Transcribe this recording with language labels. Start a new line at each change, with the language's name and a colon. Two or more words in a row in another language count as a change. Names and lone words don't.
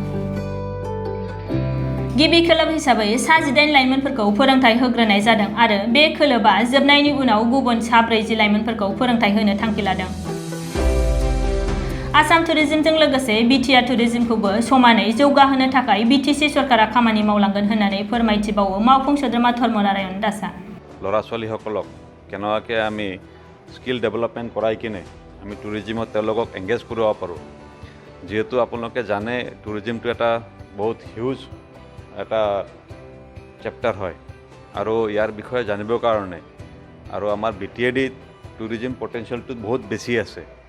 Bodo: गिबि खोलोब हिसाबै सा 18 लाइमोनफोरखौ फोरोंथाय होग्रोनाय जादों आरो बे खोलोबा जोबनायनि उनाव गुबुन सा 40 लाइमोनफोरखौ फोरोंथाय होनो थांखि लादों। आसाम टुरिज्मजों लोगोसे बिटिआर टुरिज्मखौबो समानै जौगाहोनो थाखाय BTC सरकारा खामानि मावलांगोन होननानै फोरमायथिबावो मावफुं सोद्रोमा धर्मनारायण दासआ।
Assamese: ল'ৰা ছোৱালীসকলক কেনেকৈ আমি
English: skill development
Assamese: কৰাই কিনে আমি টুৰিজিমত তেওঁলোকক এংগেজ কৰিব পাৰোঁ। যিহেতু আপোনালোকে জানে টুৰিজিমটো এটা বহুত হিউজ এটা চেপ্টাৰ হয় আৰু ইয়াৰ বিষয়ে জানিবৰ কাৰণে আৰু আমাৰ BTADত
English: tourism potential
Assamese: বহুত বেছি আছে।